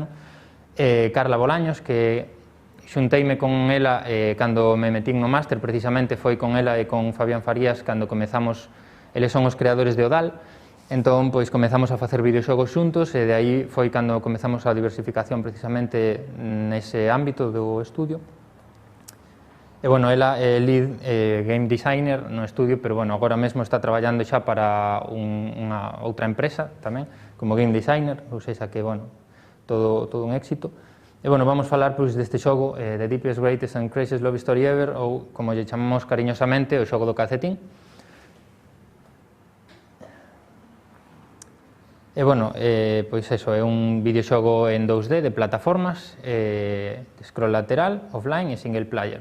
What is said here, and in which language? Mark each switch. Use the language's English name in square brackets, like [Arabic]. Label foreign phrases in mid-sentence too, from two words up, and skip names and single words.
[Galician] Carla Bolaños, que xunteime con ela cando me metín no máster, precisamente foi con ela e con Fabián Farías cando comezamos, eles son os creadores de Odal. Entón, pois, comezamos a facer videoxogos xuntos e de aí foi cando comezamos a diversificación precisamente nese ámbito do estudio. E, bueno, ela é [English] lead game designer [Galician] no estudio, pero, bueno, agora mesmo está traballando xa para unha outra empresa tamén, como [English] game designer, [Galician] ou seja que, bueno, todo un éxito. E, bueno, vamos falar, pois, deste xogo, The Deepest, Greatest and Craziest Love Story Ever, ou, como lle chamamos cariñosamente, o xogo do calcetín. E, bueno, pois eso, é un videoxogo en 2D de plataformas, scroll lateral, offline e [English] single player.